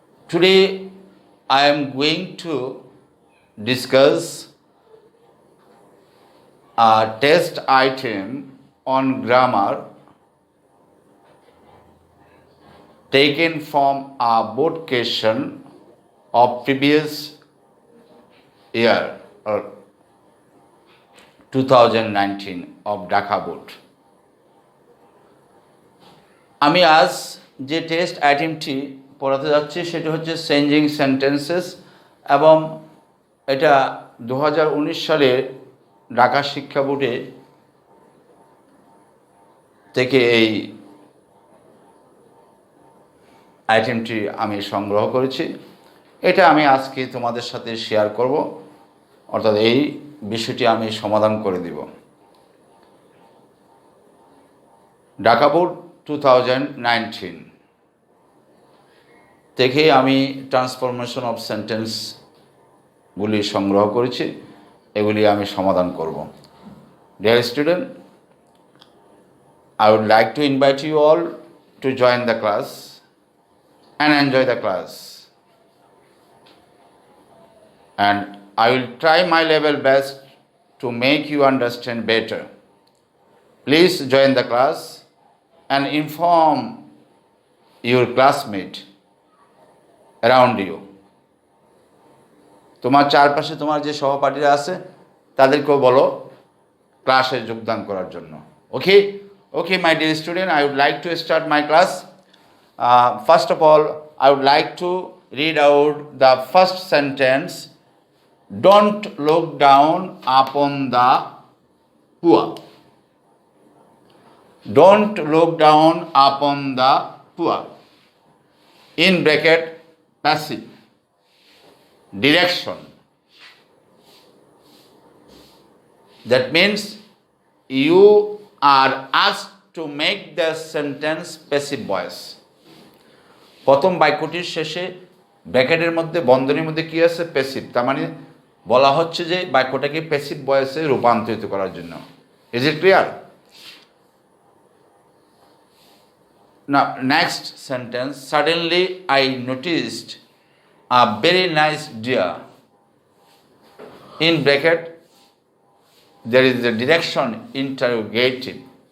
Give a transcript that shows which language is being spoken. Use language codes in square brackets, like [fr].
[en] Today I am going to discuss a test item on grammar taken from a board question of previous year or 2019 of Dhaka board. [bn] আমি আজ যে test আইটেমটি পড়াতে যাচ্ছি সেটি হচ্ছে changing sentences এবং এটা 2019 সালে ঢাকা শিক্ষা বোর্ডে থেকে এই আইটেমটি আমি সংগ্রহ করেছি। এটা আমি আজকে তোমাদের সাথে শেয়ার করব, অর্থাৎ এই বিষয়টি আমি সমাধান করে দিব। ঢাকা বোর্ড 2019 থেকে আমি ট্রান্সফরমেশন অফ সেন্টেন্সগুলি সংগ্রহ করেছি, এগুলি আমি সমাধান করব। [en] Dear student, I would like to invite you all to join the class and enjoy the class. And I will try my level best to make you understand better. Please join the class and inform your classmate around you. [bn] তোমার চারপাশে তোমার যে সহপাঠীরা আছে তাদেরকেও বলো ক্লাসে যোগদান করার জন্য। [en] Okay, my dear student, I would like to start my class. First of all, I would like to read out the first sentence. Don't look down upon the poor. Don't look down upon the poor. In bracket, passive. Direction. That means you are asked to make the sentence passive voice. [bn] প্রথম বাক্যটির শেষে ব্র্যাকেটের মধ্যে বন্ধনীর মধ্যে কি আছে? Passive. তার মানে বলা হচ্ছে যে বাক্যটাকে প্যাসিভ ভয়েসে রূপান্তরিত করার জন্য। [en] Is it clear? Now next sentence, suddenly I noticed a very nice deer. In bracket there is the direction interrogative.